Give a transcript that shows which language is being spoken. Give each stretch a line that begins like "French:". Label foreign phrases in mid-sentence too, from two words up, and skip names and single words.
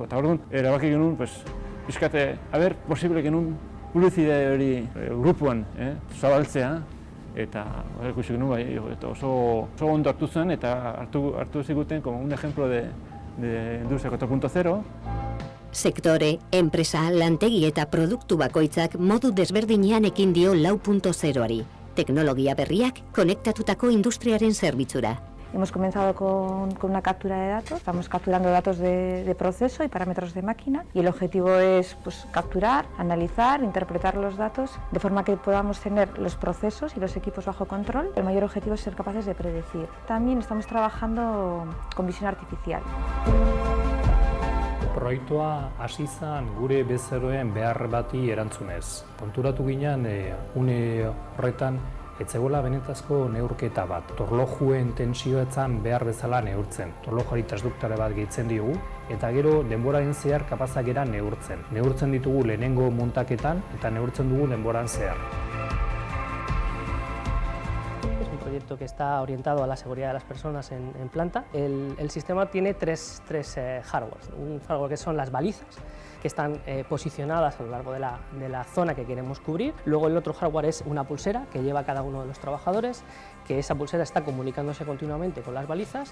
Basque: Eta orduan, erabaki genuen, pixkate, posible genuen publizitate hori grupuan zabaltzea, eta ikusi genuen, oso ondo hartu zen, eta hartu ziguten
Spanish: como un ejemplo de industria 4.0.
Basque: Sektore, enpresa, lantegi eta produktu bakoitzak modu desberdinean ekin dio 4.0ari. Teknologia berriak konektatutako industriaren zerbitzura.
Spanish: Hemos comenzado con una captura de datos, estamos capturando datos de proceso y parámetros de máquina y el objetivo es capturar, analizar, interpretar los datos de forma que podamos tener los procesos y los equipos bajo control. El mayor objetivo es ser capaces de predecir. También estamos trabajando con visión artificial.
Basque: Proiektua hasi zen gure bezeroen behar bati erantzunez. Konturatu ginen une horretan etzegoela benetazko neurketa bat. Torlojuen tensioetzan behar bezala neurtzen. Torlojuari transduktore bat gehitzen diogu, eta gero denboraren zehar kapazak gara neurtzen. Neurtzen ditugu lehenengo montaketan eta neurtzen dugu denboran zehar.
Spanish: Es un proyecto que está orientado a la seguridad de las personas en planta. El sistema tiene tres hardwares. Un hardware que son las balizas, que están posicionadas a lo largo de la zona que queremos cubrir. Luego el otro hardware es una pulsera que lleva cada uno de los trabajadores, que esa pulsera está comunicándose continuamente con las balizas.